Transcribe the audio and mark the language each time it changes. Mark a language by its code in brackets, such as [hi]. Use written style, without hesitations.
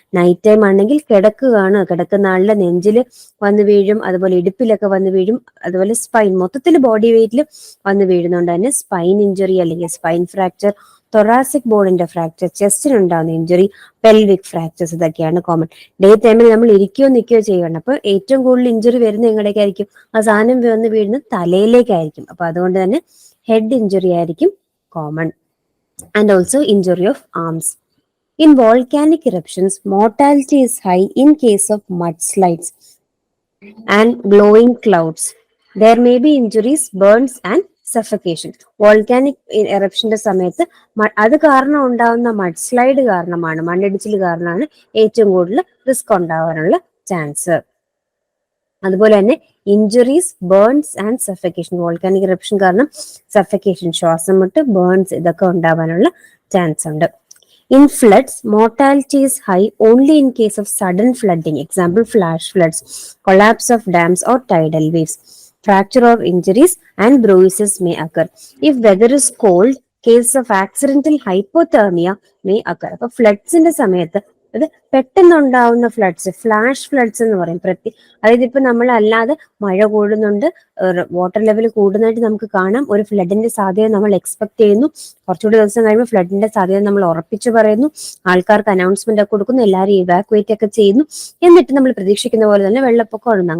[ml] Night time ആണെങ്കിൽ കിടക്കുന്ന ആളുടെ നെഞ്ചിൽ വന്ന് വീഴും, അതുപോലെ ഇടുപ്പിലൊക്കെ വന്ന് വീഴും, അതുപോലെ സ്പൈൻ, മൊത്തത്തിൽ ബോഡി വെയിറ്റിൽ വന്ന് വീഴുന്നതുകൊണ്ട് തന്നെ സ്പൈൻ ഇഞ്ചുറി അല്ലെങ്കിൽ spine fracture, thoracic ബോണിന്റെ fracture, ചെസ്റ്റിനുണ്ടാകുന്ന injury, pelvic fractures, ഇതൊക്കെയാണ് കോമൺ. ഡേ ടൈമിൽ നമ്മൾ ഇരിക്കുകയോ നിൽക്കുകയോ ചെയ്യണം. അപ്പൊ ഏറ്റവും കൂടുതൽ ഇഞ്ചുറി വരുന്നത് എങ്ങടേക്കായിരിക്കും? ആ സാധനം വന്ന് വീഴുന്നത് തലയിലേക്കായിരിക്കും. അപ്പൊ അതുകൊണ്ട് തന്നെ ഹെഡ് ഇഞ്ചുറി ആയിരിക്കും common. [en] And also injury of arms. In volcanic eruptions, mortality is high in case of mudslides. and glowing clouds. There may be injuries, burns and suffocation. [ml] Volcanic എറപ്ഷന്റെ സമയത്ത് അത് കാരണം ഉണ്ടാകുന്ന മഡ് സ്ലൈഡ് കാരണമാണ്, മണ്ണിടിച്ചിൽ കാരണമാണ് ഏറ്റവും കൂടുതൽ റിസ്ക് ഉണ്ടാവാനുള്ള ചാൻസ്. അതുപോലെ തന്നെ [en] Injuries, burns and suffocation. [ml] Volcanic eruption കാരണം സഫക്കേഷൻ, ശ്വാസം മുട്ട്, ബേൺസ് ഇതൊക്കെ ഉണ്ടാവാനുള്ള ചാൻസ് ഉണ്ട്. [en] In floods, mortality is high only in case of sudden flooding. Example, flash floods, collapse of dams or tidal waves. Fracture or injuries and bruises may occur. If weather is cold, case of accidental hypothermia may occur. [ml] അപ്പോൾ ഫ്ലഡ്സിന്റെ സമയത്ത് അത് പെട്ടെന്നുണ്ടാവുന്ന floods, flash floods എന്ന് പറയും. അതായത് ഇപ്പൊ നമ്മൾ അല്ലാതെ മഴ കൂടുന്നുണ്ട്, വാട്ടർ ലെവൽ കൂടുന്നതായിട്ട് നമുക്ക് കാണാം, ഒരു ഫ്ലഡിന്റെ സാധ്യത നമ്മൾ എക്സ്പെക്ട് ചെയ്യുന്നു, കുറച്ചുകൂടി ദിവസം കഴിയുമ്പോൾ ഫ്ലഡിന്റെ സാധ്യത നമ്മൾ ഉറപ്പിച്ചു പറയുന്നു, ആൾക്കാർക്ക് അനൗൺസ്മെന്റ് ഒക്കെ കൊടുക്കുന്നു, എല്ലാവരും ഇവാക്യുവേറ്റ് ഒക്കെ ചെയ്യുന്നു, എന്നിട്ട് നമ്മൾ പ്രതീക്ഷിക്കുന്ന പോലെ തന്നെ വെള്ളപ്പൊക്കം ഉണ്ട്.